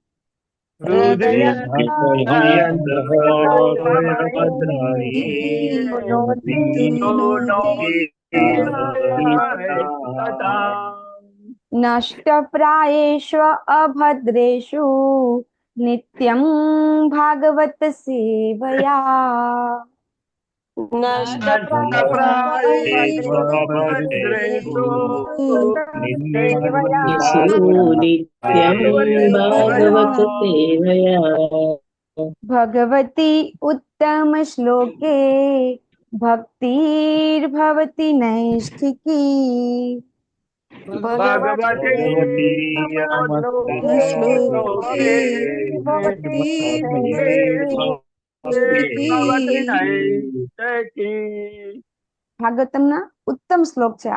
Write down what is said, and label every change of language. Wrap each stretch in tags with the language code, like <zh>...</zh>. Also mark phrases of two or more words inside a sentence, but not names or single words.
<sa>નષ્ટપ્રાયેષ્વ અભદ્રેષુ નિત્યં ભાગવત સેવયા. नित्यं भागवत सेवया। ભગવતી ઉત્તમ શ્લોકે ભક્તિર્ભવતિ નૈષ્ઠિકી.</sa> <gu>ભાગવતમના ઉત્તમ શ્લોક છે.</gu>